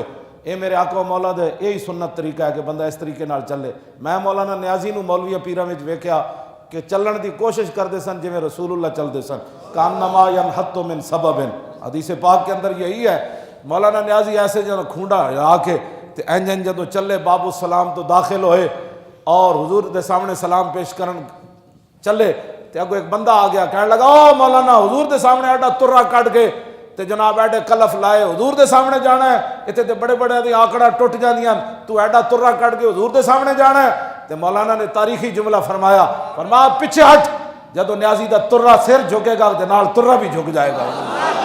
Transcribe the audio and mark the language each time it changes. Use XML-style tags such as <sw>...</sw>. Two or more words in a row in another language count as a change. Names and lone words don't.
<pa>اے میرے آقا و مولا دے یہی سنت طریقہ ہے کہ بندہ اس طریقے نال چلے. میں مولانا نیازی نو مولوی پیراں وچ ویکھیا کہ چلن دی کوشش کردے سن جویں رسول اللہ چلدے سن,</pa> <ar>کانما ینحط من سبب,</ar> <pa>حدیث پاک کے اندر یہی ہے. مولانا نیازی ایسے جنہاں کھونڈا ہلا کے تے انجن جدو چلے باب السلام تو داخل ہوئے اور حضور دے سامنے سلام پیش کرن چلے تے اگو ایک بندہ آ گیا, کہنے لگا او مولانا حضور دے سامنے ایڈا ترہ کٹ کے تے جناب ایڈے کلف لائے, حضور دے سامنے جانا ہے, اتنے تے بڑے بڑے دی آکڑا ٹوٹ جاندیاں, تو ایڈا ترہ کٹ کے حضور دے سامنے جانا ہے. تے مولانا نے تاریخی جملہ فرمایا پیچھے ہٹ, جدو نیازی دا ترہ سر جھکے گا تے نال ترہ بھی جھک جائے گا.</pa>